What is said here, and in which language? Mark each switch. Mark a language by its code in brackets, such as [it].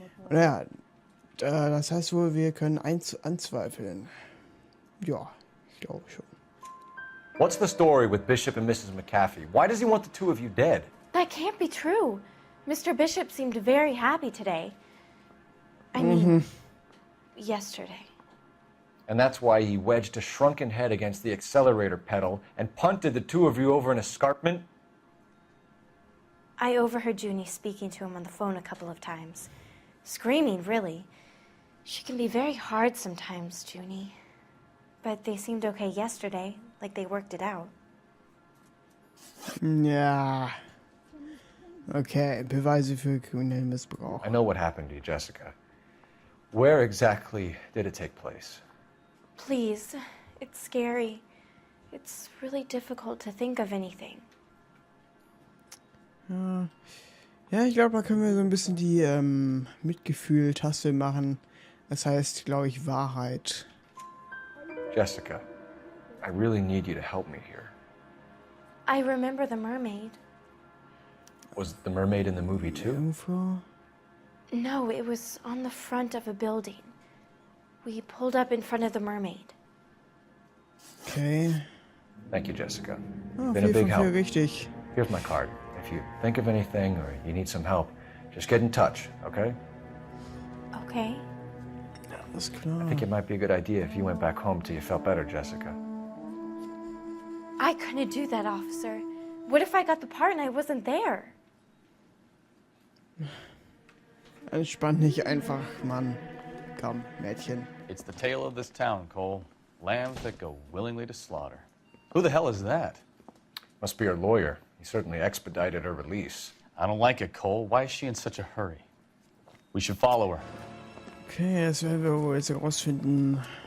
[de] Naja, das heißt wohl, wir können anzweifeln. Ja, ich glaube schon. [en] What's the story with Bishop and Mrs. McAfee? Why does he want the two of you dead? That can't be true. Mr. Bishop seemed very happy today. I mean, yesterday. And that's why he wedged a shrunken head against the accelerator pedal and punted the two of you over an escarpment? I overheard Junie speaking to him on the phone a couple of times. Screaming, really. She can be very hard sometimes, Junie. But they seemed okay yesterday, like they worked it out. [de] Ja. Okay, Beweise für kriminellen Missbrauch. [en] I know what happened to you, Jessica. Where exactly did it take place? Please, it's scary. It's really difficult to think of anything. [de] Ja, ich glaube, da können wir so ein bisschen die Mitgefühl-Taste machen. Das heißt, glaube ich, Wahrheit. [en] Jessica, I really need you to help me here. I remember the mermaid. Was the mermaid in the movie too? [de] Jungfrau? [en] No, it was on the front of a building. We pulled up in front of the mermaid. Okay. Thank you, Jessica. Oh, Been a big help. [de] Richtig. [en] Here's my card. If you think of anything or you need some help, just get in touch, okay? Okay. [de] Alles klar. [en] I think it might be a good idea if you went back home till you felt better, Jessica. I couldn't do that, officer. What if I got the part and I wasn't there? [de] Entspann dich einfach, Mann. Komm, Mädchen. [en] It's the tale of this town, Cole. Lambs that go willingly to slaughter. Who the hell is that? Must be her lawyer. He certainly expedited her release. I don't like it, Cole. Why is she in such a hurry? We should follow her. [de] Okay, das werden wir wohl jetzt herausfinden.